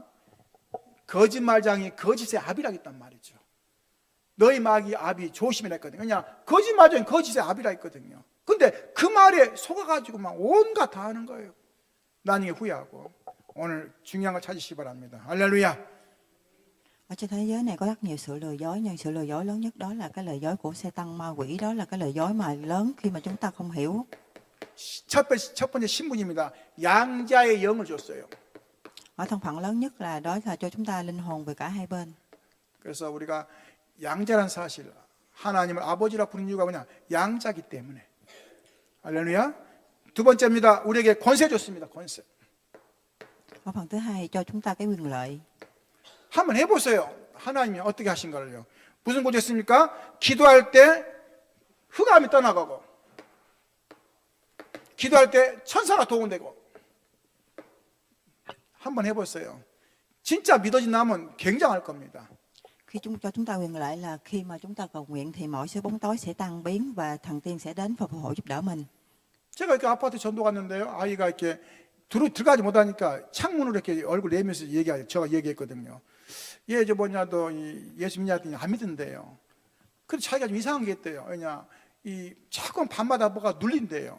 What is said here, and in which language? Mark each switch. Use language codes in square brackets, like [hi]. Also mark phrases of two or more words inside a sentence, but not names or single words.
[ko] 거짓말장이 거짓의 아비라 했단 말이죠. 너희 마귀 아비 조심이라 했거든요. 그냥 거짓말장이 거짓의 아비라 했거든요. 근데 그 말에 속아가지고 막 온갖 다 하는 거예요. 나중에 후회하고. 오늘 중요한 걸 찾으시기 바랍니다. 할렐루야. [vi] Ở trên thế giới này có rất nhiều sự lừa dối, nhưng sự lừa dối lớn nhất đó là cái lời dối của Satan, ma quỷ. Đó là cái lời dối mà lớn khi mà chúng ta không hiểu. [ko] 첫 번째 신분입니다. 양자의 영을 줬어요. [vi] Ở thân phận lớn nhất là đó là cho chúng ta linh hồn về cả hai bên. [ko] 그래서 우리가 양자란 사실, 하나님을 아버지라 부르는 이유가 뭐냐? 양자기 때문에. 할렐루야. 두 번째입니다. 우리에게 권세 줬습니다. 권세. [vi] Ở phần thứ hai cho chúng ta cái quyền lợi. [ko] 한번 해보세요. 하나님이 어떻게 하신 거를요. 무슨 권세 줬습니까? 기도할 때 흑암이 떠나가고, 기도할 때 천사가 도움되고. 한번 해보세요. 진짜 믿어진다면 굉장할 겁니다. [vi] Khi cho chúng ta quyền lợi là khi mà chúng ta cầu nguyện thì mọi sự bóng tối sẽ tan biến và thần tiên sẽ đến và phù hộ giúp đỡ mình. [ko] 제가 이렇게 아파트 전도 갔는데요. 아이가 이렇게 들어가지 못하니까 창문으로 이렇게 얼굴 내밀면서 제가 얘기했거든요. 얘 너 예수 믿냐 했더니 안 믿는데요. 근데 자기가 좀 이상한 게 있대요. 왜냐, 자꾸 밤마다 뭐가 눌린대요.